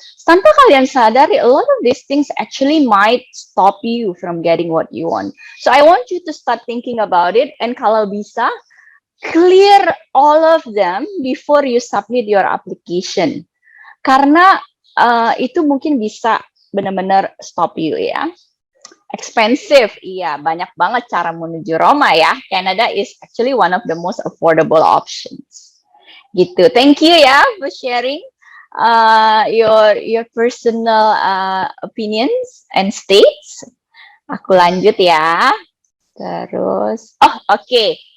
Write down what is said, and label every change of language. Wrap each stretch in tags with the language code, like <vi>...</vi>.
<id>Tanpa kalian sadari,</id> <en>a lot of these things actually might stop you from getting what you want. So I want you to start thinking about it, and</en> <id>kalau bisa</id> <en>clear all of them before you submit your application.</en> <id>Karena itu mungkin bisa benar-benar</id> <en>stop you</en> <id>ya. Expensive, iya banyak banget cara menuju Roma ya.</id> <en>Canada is actually one of the most affordable options.</en> <id>Gitu.</id> <en>Thank you ya for sharing your personal opinions and states.</en> <id>Aku lanjut ya. Terus, okay.</id>